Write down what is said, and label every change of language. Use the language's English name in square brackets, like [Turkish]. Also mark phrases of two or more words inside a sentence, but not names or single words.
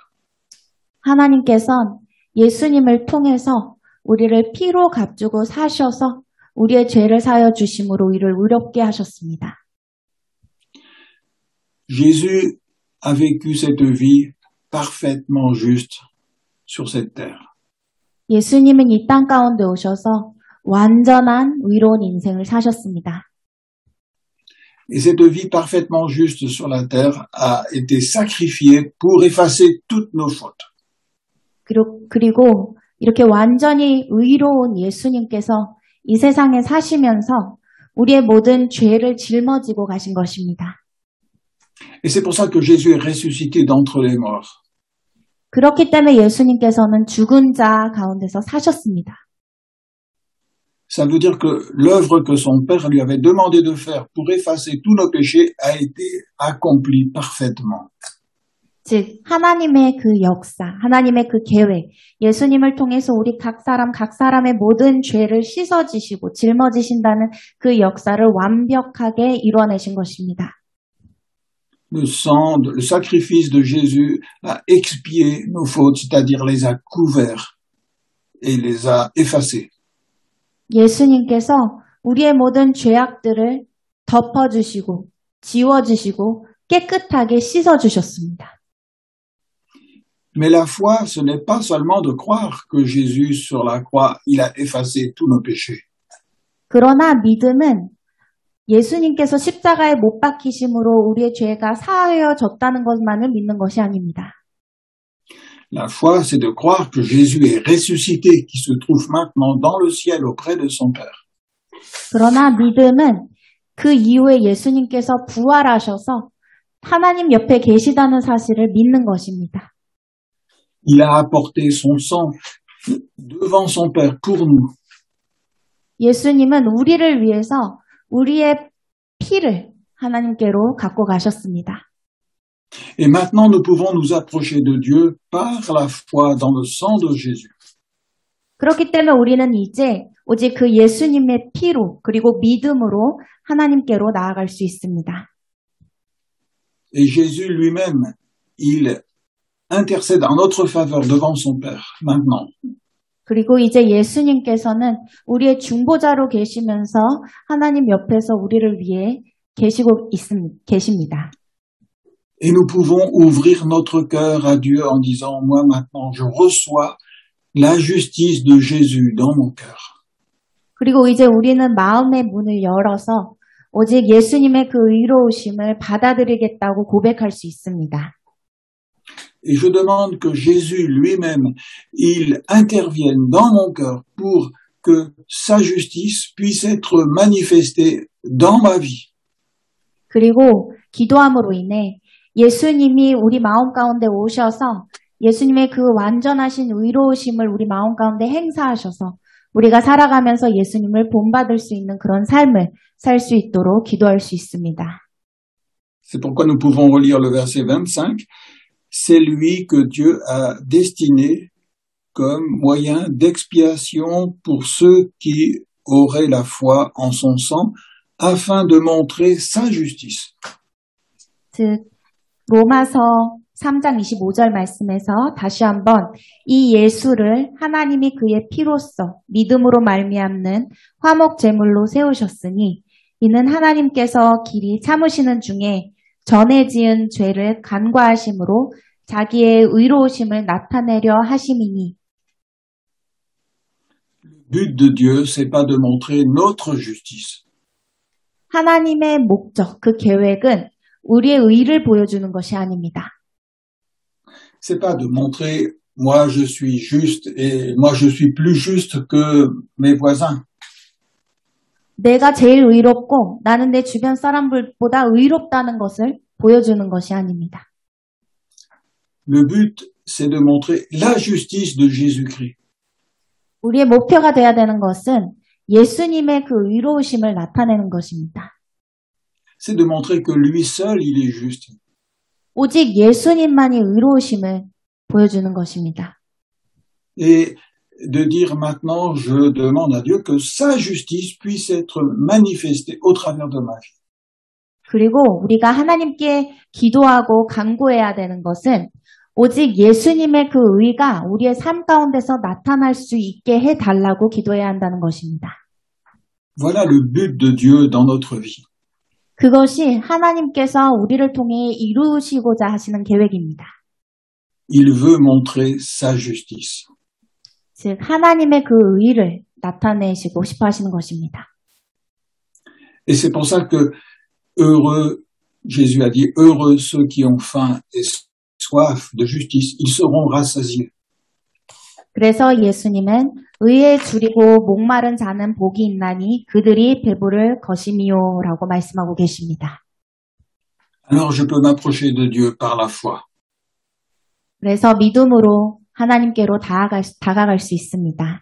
[Korean] 하나님께서는 예수님을 통해서 우리를 피로 값주고 사셔서 우리의 죄를 사여 주심으로 이를 의롭게 하셨습니다. [French] Jésus a vécu cette vie parfaitement juste sur cette terre. [Korean] 예수님은 이 땅 가운데 오셔서 완전한 의로운 인생을 사셨습니다. [French] Et cette vie parfaitement juste sur la terre a été sacrifiée pour effacer toutes nos fautes. [Korean] 그리고 이렇게 완전히 의로운 예수님께서 이 세상에 사시면서 우리의 모든 죄를 짊어지고 가신 것입니다. [French] Et c'est pour ça que Jésus est ressuscité d'entre les morts. [Korean] 그렇기 때문에 예수님께서는 죽은 자 가운데서 사셨습니다. [French] Ça veut dire que l'œuvre que son Père lui avait demandé de faire pour effacer tous nos péchés a été accomplie parfaitement. [Korean] 즉 하나님의 그 역사, 하나님의 그 계획, 예수님을 통해서 우리 각 사람의 모든 죄를 씻어지시고 짊어지신다는 그 역사를 완벽하게 이뤄내신 것입니다. [French] Le sang, le sacrifice de Jésus a expié nos fautes, c'est-à-dire les a couverts et les a effacés. [Korean] 예수님께서 우리의 모든 죄악들을 덮어주시고 지워주시고 깨끗하게 씻어주셨습니다. [French] Mais la foi, ce n'est pas seulement de croire que Jésus sur la croix, il a effacé tous nos péchés. [Korean] 그러나 믿음은 예수님께서 십자가에 못 박히심으로 우리의 죄가 사하여졌다는 것만을 믿는 것이 아닙니다. [French] La foi, c'est de croire que Jésus est ressuscité, qui se trouve maintenant dans le ciel auprès de son Père. [Korean] 그러나 믿음은 그 이후에 예수님께서 부활하셔서 하나님 옆에 계시다는 사실을 믿는 것입니다. [French] Il a apporté son sang devant son Père pour nous. [Korean] 예수님은 우리를 위해서 우리의 피를 하나님께로 갖고 가셨습니다. [French] Et maintenant, nous pouvons nous approcher de Dieu par la foi dans le sang de Jésus. [Korean] 그렇기 때문에 우리는 이제 오직 그 예수님의 피로 그리고 믿음으로 하나님께로 나아갈 수 있습니다. [French] Et Jésus lui-même, il intercède en notre faveur devant son Père, maintenant. [Korean] 그리고 이제 예수님께서는 우리의 중보자로 계시면서 하나님 옆에서 우리를 위해 계십니다. [French] Et nous pouvons ouvrir notre cœur à Dieu en disant, moi maintenant, je reçois la justice de Jésus dans mon cœur. [Korean] 그리고 이제 우리는 마음의 문을 열어서 오직 예수님의 그 의로우심을 받아들이겠다고 고백할 수 있습니다. [French] Et je demande que Jésus lui-même, il intervienne dans mon cœur pour que sa justice puisse être manifestée dans ma vie. [Korean] 그리고 기도함으로 인해 예수님이 우리 마음 가운데 오셔서 예수님의 그 완전하신 의로우심을 우리 마음 가운데 행사하셔서 우리가 살아가면서 예수님을 본받을 수 있는 그런 삶을 살 수 있도록 기도할 수 있습니다. [French] C'est pourquoi nous pouvons relire le verset 25. C'est lui que Dieu a destiné comme moyen d'expiation pour ceux qui auraient la foi en son sang, afin de montrer sa justice. [Korean] 즉 로마서 3장 25절 말씀에서 다시 한번 이 예수를 하나님이 그의 피로써 믿음으로 말미암는 화목 제물로 세우셨으니 이는 하나님께서 길이 참으시는 중에 전에 지은 죄를 간과하심으로 자기의 의로우심을 나타내려 하심이니. [French] Le but de Dieu, c'est pas de montrer notre justice. [Korean] 하나님의 목적, 그 계획은 우리의 의를 보여주는 것이 아닙니다. [French] C'est pas de montrer moi je suis juste et moi je suis plus juste que mes voisins. [Korean] 내가 제일 의롭고 나는 내 주변 사람들보다 의롭다는 것을 보여주는 것이 아닙니다. [French] Le but, c'est de montrer la justice de Jésus-Christ. [Korean] 우리의 목표가 되어야 되는 것은 예수님의 그 의로우심을 나타내는 것입니다. [French] C'est de montrer que lui seul, il est juste. [Korean] 오직 예수님만이 의로우심을 보여주는 것입니다. [French] Et de dire maintenant, je demande à Dieu que sa justice puisse être manifestée au travers de ma vie. [Korean] 그리고 우리가 하나님께 기도하고 간구해야 되는 것은 오직 예수님의 그 의가 우리의 삶 가운데서 나타날 수 있게 해달라고 기도해야 한다는 것입니다. [French] Voilà le but de Dieu dans notre vie. [Korean] 그것이 하나님께서 우리를 통해 이루시고자 하시는 계획입니다. [French] Il veut montrer sa justice. [Korean] 즉 하나님의 그 의를 나타내시고 싶어 하시는 것입니다. [French] Et c'est pour ça que heureux, Jésus a dit, heureux ceux qui ont faim et soif de justice, ils seront rassasiés. [Korean] 그래서 예수님은 의에 줄이고 목마른 자는 복이 있나니 그들이 배부를 것이미요라고 말씀하고 계십니다. [French] Alors je peux m'approcher de Dieu par la foi. [Korean] 그래서 믿음으로 하나님께로 다가갈 수 있습니다.